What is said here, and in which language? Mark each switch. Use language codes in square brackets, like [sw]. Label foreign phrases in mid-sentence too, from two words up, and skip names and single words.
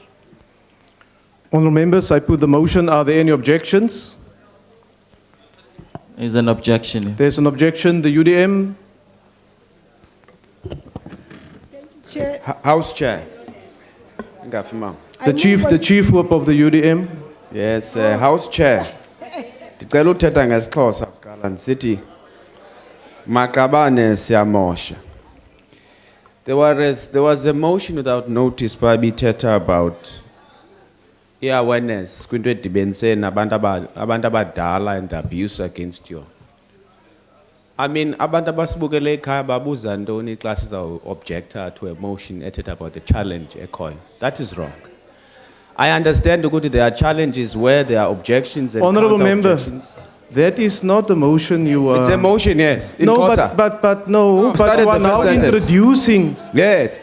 [en] Honourable members, I put the motion. Are there any objections? There's an objection. There's an objection. The UDM. Chair. House Chair. The chief whip of the UDM. Yes, House Chair. [xh] Ndicela uthetha ngesiXhosa kuqala ndisithi Makabane siyamosha. [en] There was a motion without notice by Biteta about awareness [xh] kwinto edibenise nabantu abadala [en] and the abuse against you. I mean, [xh] abantu abasibukele ekhaya babuza ntoni xa siza [en] objector to a motion [xh] ethetha [en] about the challenge [xh] ekhoyo. [en] That is wrong. I understand ukuthi there are challenges where there are objections and Honourable member, objections. that is not a motion you are... It's a motion, yes. No, but you are now introducing... Yes.